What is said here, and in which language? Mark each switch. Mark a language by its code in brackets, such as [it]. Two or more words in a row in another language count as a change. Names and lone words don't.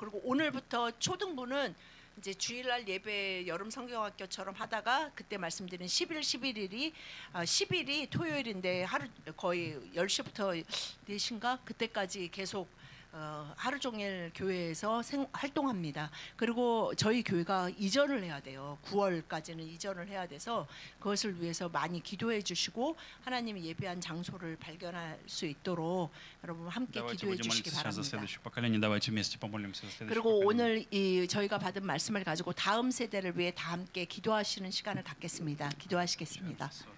[ko] 그리고 오늘부터 초등부는 이제 주일날 예배 여름 성경학교처럼 하다가 그때 말씀드린 10일 11일이 10일이 토요일인데 하루 거의 10시부터 4시인가 그때까지 계속 하루 종일 교회에서 활동합니다. 그리고 저희 교회가 이전을 해야 돼요. 9월까지는 이전을 해야 돼서 그것을 위해서 많이 기도해 주시고 하나님이 예배한 장소를 발견할 수 있도록 여러분 함께 [ru] Давайте [ko] 기도해 [ru] будем [ko] 주시기 [ru] молиться сейчас за [ko] 바랍니다. [ru] следующее поколение. Давайте вместе помолимся за следующее [ko] 그리고 [ru] поколение. [ko] 오늘 이 저희가 받은 말씀을 가지고 다음 세대를 위해 다 함께 기도하시는 시간을 갖겠습니다. 기도하시겠습니다.